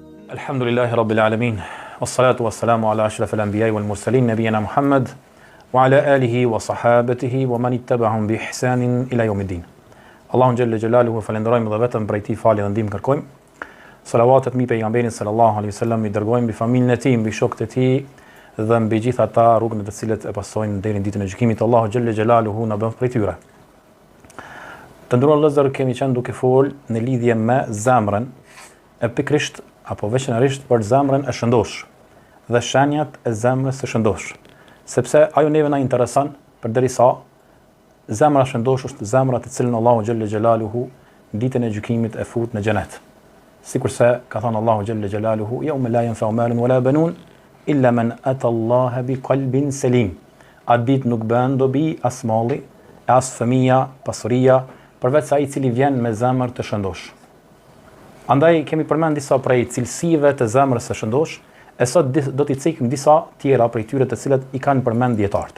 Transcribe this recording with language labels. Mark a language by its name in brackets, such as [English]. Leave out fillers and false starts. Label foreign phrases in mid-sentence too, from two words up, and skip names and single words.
[Arabic] الحمد لله رب العالمين والصلاة والسلام على أشرف الأنبياء والمرسلين نبينا محمد وعلى آله وصحابته ومن اتبعهم بإحسان إلى يوم الدين. [Albanian] Allahun [Arabic] جل جلاله [Albanian] falenderojmë dhe vetëm prej tij falje dhe ndihmë kërkojmë. Salavatet mbi pejgamberin [Arabic] صلى الله عليه وسلم, [Albanian] i dërgojmë mbi familjen e tij, mbi shokët e tij dhe mbi gjithë ata rrugën e të cilët e pasojnë deri në ditën e gjykimit. Allahu [Arabic] جل جلاله [Albanian] na bën prej tyre. Të nderuar vëllezër, kemi qenë duke fol në lidhje me zemrën e pikërisht apo veçanërisht për zemrën e shëndosh dhe shenjat e zemrës së shëndosh, sepse ajo neve na intereson përderisa zemra shëndosh është zemra të cilën Allahu [Arabic] جل جلاله [Albanian] ditën e gjykimit e fut në xhenet. Sikurse ka thënë Allahu [Arabic] جل جلاله: "يوم لا ينفع مال ولا بنون إلا من أتى الله بقلب سليم." [Albanian] Atë ditë nuk bën dobi as malli, as fëmia, pasuria, përveç ai i cili vjen me zemër të shëndosh. Andaj kemi përmend disa prej cilësive të zemrës së shëndosh, e sot do t'i cekim disa tjera prej tyre të cilat i kanë përmend dietarët.